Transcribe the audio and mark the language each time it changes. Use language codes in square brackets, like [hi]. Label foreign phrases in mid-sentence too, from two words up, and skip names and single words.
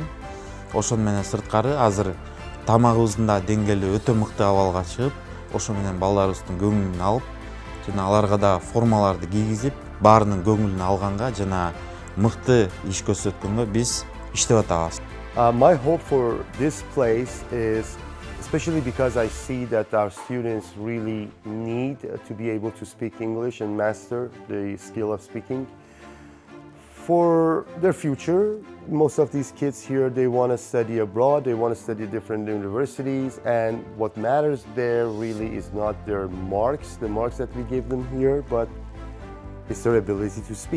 [ky] Ошон менен сырткары азыр тамагыбыздын да деңгээли өтө мыкты абалга чыгып, ошо менен балдарыбыздын көңүлүн алып, жана аларга да формаларды кийгизип, баарынын көңүлүн алганга жана мыкты иш көрсөткөнгө биз иштеп атабыз. [en] My hope for this place is, especially because I see that our students really need to be able to speak English and master the skill of speaking. For their future, most of these kids here, they want to study abroad, they want to study different universities, and what matters there really is not their marks, the marks that we give them here, but it's their ability to speak.